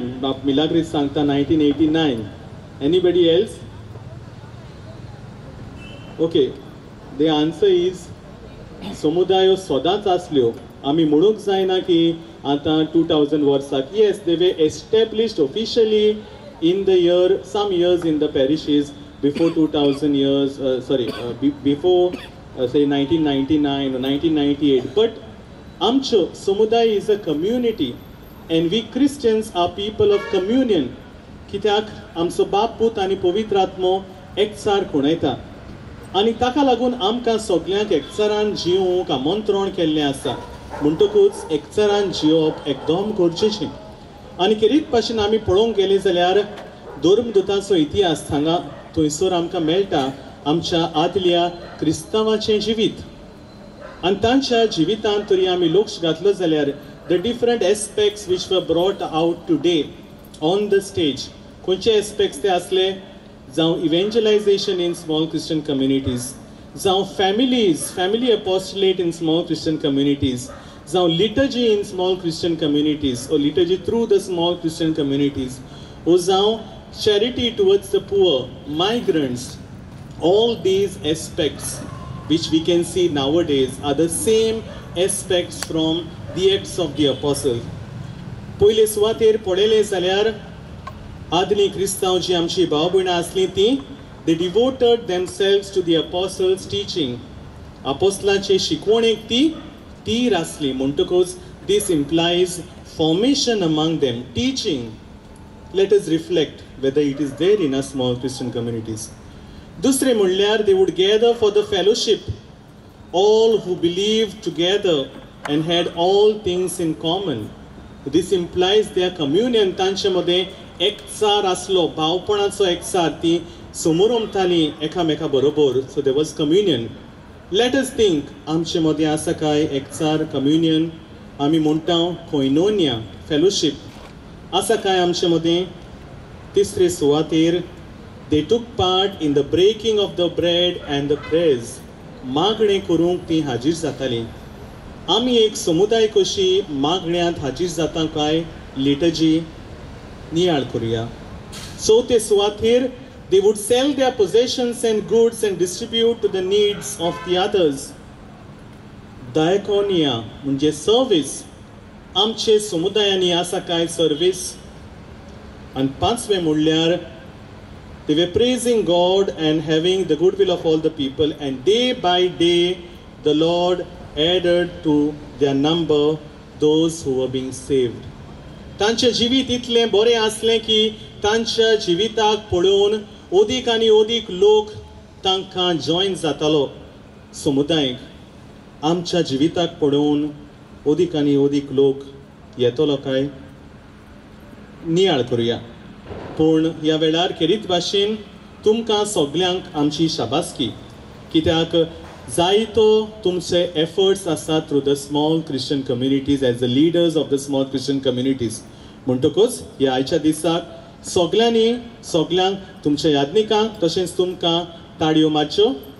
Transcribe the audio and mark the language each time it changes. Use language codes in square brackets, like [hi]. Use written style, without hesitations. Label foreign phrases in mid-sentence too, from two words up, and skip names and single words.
[kok] बाप मिलाग्रीस सांगता 1989. [en] anybody else? okay, the answer is [kok] समुदायो सदांच आसल्यो. आमी म्हणूंक जायना की आतां 2000 वर्साक. [en] yes, they were established officially in the year, some years in the parishes before 2000 years, before say 1999 or 1998. But Amcho Samudai is a community and we Christians are people of communion. [kok] कित्याक आमचो बाप पूत आनी पवित्र आत्मो एकचार खुणयता आनी ताका लागून आमकां सगल्यांक एकचारान जिवूंक आमंत्रण केल्लें आसा. म्हणटकूच एकचारान जिवप एकदम गरजेचें. आनी खेरीत भाशेन आमी पळोवंक गेले जाल्यार धर्मदुताचो इतिहास हांगा थंयसर आमकां मेळटा आमच्या आदल्या क्रिस्तांवाचें जिवीत. आनी तांच्या जिवितांत तरी आमी लक्ष घातलो जाल्यार [en] the different aspects which were brought out today on the stage. [kok] खंयचे एस्पेक्ट्स ते आसले? [en] जावं evangelization in small Christian communities, जावं family apostolate in small Christian communities, जावं liturgy in small Christian communities or liturgy through the small Christian communities, or जावं charity towards the poor, migrants. All these aspects which we can see nowadays are the same aspects from the Acts of the Apostle. [kok] पयले सुवातेर पळयलें जाल्यार आदली क्रिस्तांव जी आमची भाव भयणां आसलीं ती [en] they devoted themselves to the apostles' teaching. [kok] अपोस्तलांचे शिकवणेक ती तीर आसली. [en] म्हणटकूच this implies formation among them, teaching. Let us reflect whether it is there in our small Christian communities. [kok] दुसरे म्हणल्यार [en] they would gather for the fellowship, all who believed together and had all things in common. This implies their communion. [kok] तांचे मध्ये एकचार आसलो, भावपणाचो एकचार. ती समोर उमताली एकामेका बरोबर. [en] So there was communion. let us think [kok] आमचे मदें आसा काय एकचार कम्युनियन आमी म्हणटा कोयनोनिया फेलोशीप आसा काय आमचे मदें तिसरे सुवातेर [en] they took part in the breaking of the bread and the prayers [kok] मागणें करूंक ती हाजीर जातालीं आमी एक समुदाय कशी मागण्यांत हाजीर जाता काय लिटर्जी नियाळ करुया चवथे सुवातेर [en] they would sell their possessions and goods and distribute to the needs of the others. Diaconia [kok] म्हणजे सर्विस आमचे समुदायांनी आसा काय सर्विस आणि पांचवे म्हणल्यार [en] they were praising God and having the goodwill of all the people and day by day the Lord added to their number those who were being saved. [kok] तांचे जिवीत इतलें बरें आसलें की तांच्या जिविताक पळोवन ओदीक आनी ओदीक लोक तांकां जॉयन जातालो समुदायाक आमच्या जिविताक पळोवन ओदीक आनी ओदीक लोक येतलो काय नियाळ करुया पूण ह्या वेळार खेरीत भाशेन तुमकां सगल्यांक आमची शाबासकी कित्याक जायतो तुमचे एफर्ट्स आसात [en] through the small Christian communities as the leaders of the small Christian communities [kok] म्हणटकूच ह्या आयच्या दिसाक सगल्यांक तुमच्या यादनिकांक तशेंच तुमकां ताळयो मारच्यो